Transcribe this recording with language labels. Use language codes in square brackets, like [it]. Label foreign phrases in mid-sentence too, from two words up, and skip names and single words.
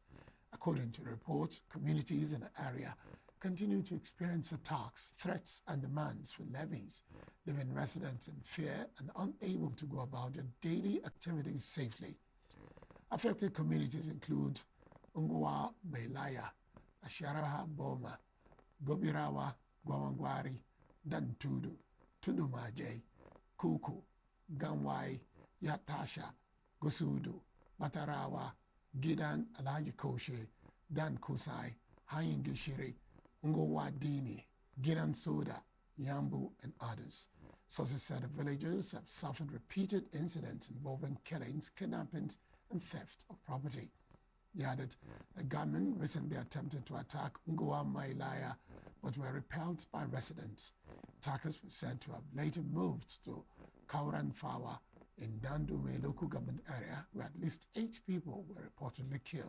[en] According to the report, communities in the area continue to experience attacks, threats, and demands for levies, leaving residents in fear and unable to go about their daily activities safely. Affected communities include Ungwa Melaya, Asharaha Boma, Gobirawa, Gwawangwari, Dantudu, Tundumaje, Kuku, Ganwai, Yatasha, Gosudu, Batarawa, Gidan Alhaji Koshe, Dan Kusai, Hayingishiri, Ungowadini, Gidan Soda, Yambu, and others. Sources said the villagers have suffered repeated incidents involving killings, kidnappings, and theft of property. They added, a gunman recently attempted to attack Ungowa Mailaya, but were repelled by residents. Attackers were said to have later moved to Kauran Fawa in Dandume local government area, where at least 8 people were reportedly killed.